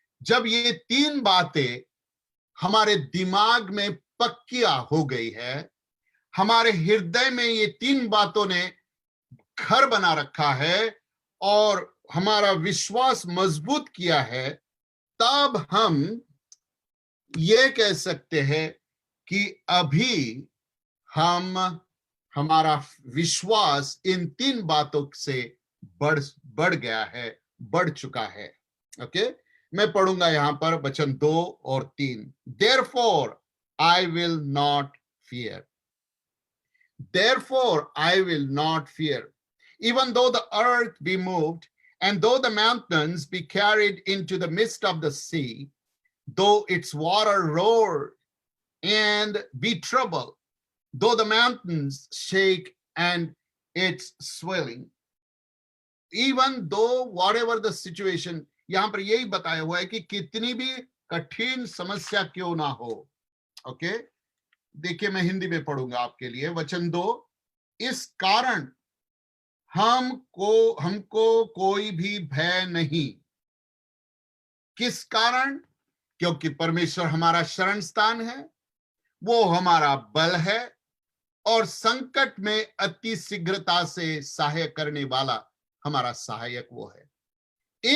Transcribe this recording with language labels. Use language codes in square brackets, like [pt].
[hi] जब ये तीन बातें हमारे दिमाग में पक्किया हो गई है, हमारे हृदय में ये तीन बातों ने घर बना रखा है और हमारा विश्वास मजबूत किया है, तब हम ये कह सकते हैं कि अभी हम, हमारा विश्वास इन तीन बातों से बढ़ बढ़ गया है, बढ़ चुका है। ओके, मैं पढ़ूंगा यहां पर वचन 2 और 3। [en] Therefore I will not fear. Therefore I will not fear, even though the earth be moved, and though the mountains be carried into the midst of the sea, though its water roar and be troubled, though the mountains shake and its swelling, even though whatever the situation, [hi] यहां पर यही बताया हुआ है कि कितनी भी कठिन समस्या क्यों ना हो। ओके, देखिए मैं हिंदी में पढ़ूंगा आपके लिए। वचन 2, इस कारण हमको कोई भी भय नहीं। किस कारण? क्योंकि परमेश्वर हमारा शरण स्थान है, वो हमारा बल है, और संकट में अति शीघ्रता से सहाय करने वाला हमारा सहायक वो है।